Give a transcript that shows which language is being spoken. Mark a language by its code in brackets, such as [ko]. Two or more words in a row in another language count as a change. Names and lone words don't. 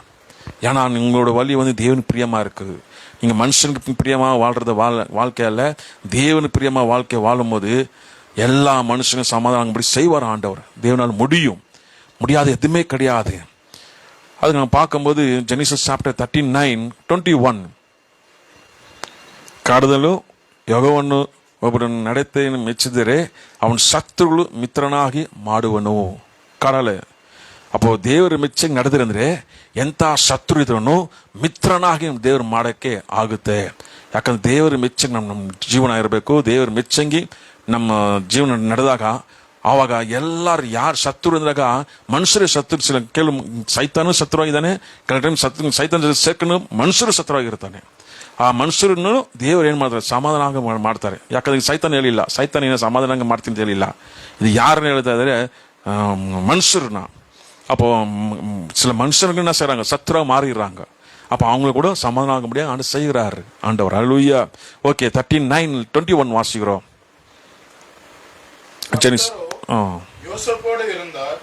[ta] ஏன்னா உங்களோட வழி தேவனுக்கு பிரியமா இருக்குது. நீங்க மனுஷனுக்கு பிரியமா வாழ்றத வாழ்க்கையால தேவனுக்கு பிரியமா வாழ்க்கை வாழும் போது எல்லா மனுஷனும் சமாதானமாகும்படி செய்வார் ஆண்டவர். தேவனால் முடியாது எதுவுமே கிடையாது. அது நம்ம பார்க்கும்போது [en] Genesis chapter [kn] 39:21 ಕಾಡದಲ್ಲೂ ಯೆಹೋವನು ಒಬ್ಬರನ್ನು ನಡೆತೆಯನ್ನು ಮೆಚ್ಚಿದರೆ ಅವನ ಶತ್ರುಗಳು ಮಿತ್ರನಾಗಿ ಮಾಡುವನು. ಕಾಡಲೆ ಅಪ್ಪೋ ದೇವರು ಮೆಚ್ಚಿ ನಡೆದ್ರೆ ಎಂಥ ಶತ್ರು ಇದ್ರೂ ಮಿತ್ರನಾಗಿ ದೇವ್ರು ಮಾಡೋಕ್ಕೆ ಆಗುತ್ತೆ. ಯಾಕಂದ್ರೆ ದೇವರು ಮೆಚ್ಚಂಗೆ ನಮ್ಮ ಜೀವನ ಇರಬೇಕು. ದೇವ್ರ ಮೆಚ್ಚಂಗಿ ನಮ್ಮ ಜೀವನ ನಡೆದಾಗ ಆವಾಗ ಎಲ್ಲಾರು ಯಾರು ಶತ್ರು ಅಂದಾಗ ಮನುಷ್ಯರೇ ಶತ್ರು. ಕೆಲವು ಸೈತಾನು ಶತ್ರುವಾಗಿದ್ದಾನೆ, ಕೆಲವು ಟೈಮ್ ಸೈತಾನ ಸೇರ್ಕೊಂಡು ಮನುಷ್ಯರು ಶತ್ರುವಾಗಿರ್ತಾನೆ. ಆ ಮನುಷ್ಯರನ್ನು ದೇವರು ಏನ್ ಮಾಡ್ತಾರೆ? ಸಮಾಧಾನ ಮಾಡ್ತಾರೆ. ಯಾಕಂದ್ರೆ ಸೈತಾನ ಹೇಳಿಲ್ಲ, ಸೈತಾನ ಏನೋ ಸಮಾಧಾನ ಮಾಡ್ತೀನಿ ಅಂತ ಹೇಳಿಲ್ಲ. ಇದು ಯಾರನ್ನ ಹೇಳ್ತಾ ಇದಾರೆ? [ta] மனுஷர்னா. அப்போ சில மனுஷர்கள் என்ன செய்யறாங்க? சத்துரா மாறிடுறாங்க. அப்ப அவங்களை கூட சமாதானம் ஆக முடியாது ஆண்டு செய்கிறாரு ஆண்டவர். அல்லேலூயா. ஓகே, 39:21 வாசிக்கிறோம். யோசேப்போடு இருந்தார்.